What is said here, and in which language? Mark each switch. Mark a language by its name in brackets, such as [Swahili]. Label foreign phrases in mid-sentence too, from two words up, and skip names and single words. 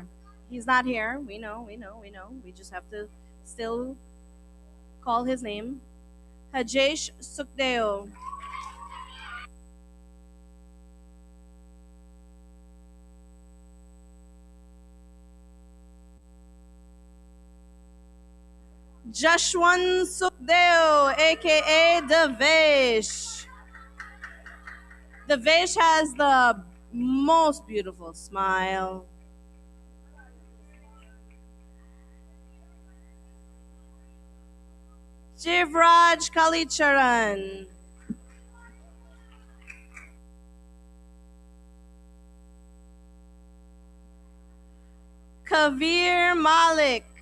[English] He's not here. We know. We just have to still call his name. Hajesh Sukdeo. Jashwan Sukdeo, aka Devesh. Devesh has the most beautiful smile. Jivraj Kalicharan. Kavir Malik.